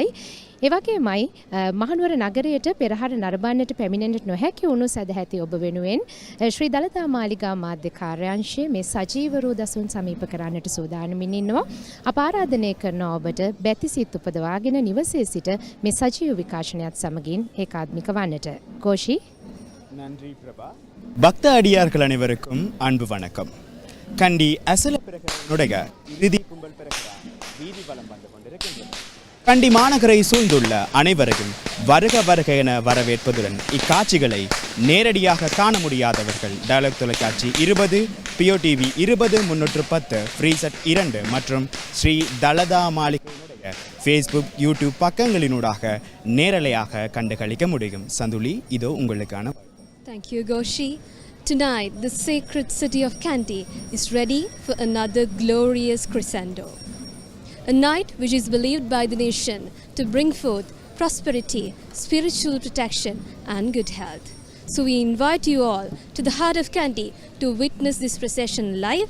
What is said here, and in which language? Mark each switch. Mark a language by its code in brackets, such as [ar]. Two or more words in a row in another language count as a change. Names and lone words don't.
[si] ඒ වගේමයි මහනුවර නගරයට පෙරහර නරඹන්නට පැමිණෙන්නට නොහැකි වුණු සදැහැති ඔබ වෙනුවෙන් ශ්‍රී දලදා මාලිගා මාධ්‍ය කාර්යාංශයේ මේ සජීව රූදසුන් සමීප කරන්නට සූදානමින් ඉන්නවා. අප ආරාධනය කරන ඔබට බැතිසිත උපදවාගෙන නිවසේ සිට මේ සජීව විකාශනයත් සමගින් ඒකාත්මික වන්නට. [ta] கோஷி நன்றி பிரபா. பக்த அடியார்கள் அனைவருக்கும் அன்பு வணக்கம். கண்டி அசல பிரகரனுடைய இறுதி கும்பல் பிரகரா வீதி வலம் வந்து கொண்டிருக்கின்றது. கண்டி மாநகரை சூழ்ந்துள்ள அனைவரையும் வருக வருக என வரவேற்பதுடன் இக்காட்சிகளை நேரடியாக காண முடியாதவர்கள் டயலாக் தொலைக்காட்சி 20, POTV 20-310, ஃப்ரீசட் 2 மற்றும் ஸ்ரீ தலதா மாளிகையினுடைய ஃபேஸ்புக், யூடியூப் பக்கங்களினூடாக நேரலையாக கண்டுகளிக்க முடியும். சந்துலி, இதோ உங்களுக்கான. [en] Thank you, Goshi. Tonight, the sacred city of Kandy is ready for another glorious crescendo. A night which is believed by the nation to bring forth prosperity, spiritual protection and good health. So we invite you all to the heart of Kandy to witness this procession live.